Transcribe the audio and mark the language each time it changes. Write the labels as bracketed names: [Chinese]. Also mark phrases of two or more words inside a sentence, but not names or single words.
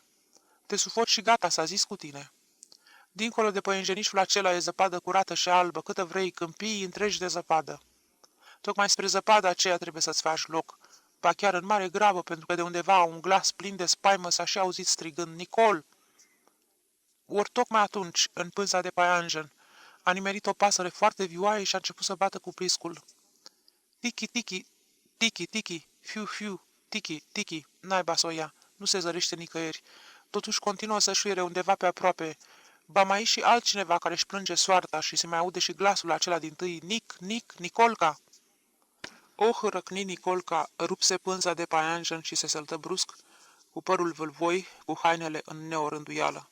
[Romanian] Te sufoci și gata, s-a zis cu tine. Dincolo de păienjenișul acela e zăpadă curată și albă, câtă vrei, câmpii întregi de zăpadă. Tocmai spre zăpada aceea trebuie să-ți faci loc, ba chiar în mare grabă, pentru că de undeva un glas plin de spaimă s-a și auzit strigând, Nicol! Ori tocmai atunci, în pânza de paianjen, a nimerit o pasăre foarte vioaie și a început să bată cu pliscul. Tiki, tiki, tiki, tiki, fiu, fiu, tiki, tiki, naiba s-o ia, nu se zărește nicăieri. Totuși continuă să șuiere undeva pe aproape. Ba mai e și altcineva care își plânge soarta și se mai aude și glasul acela dintâi, Nic, Nic, Nicolca! Oh, răcni Nicolca, rupse pânza de paianjen și se săltă brusc, cu părul vâlvoi, cu hainele în neorânduială.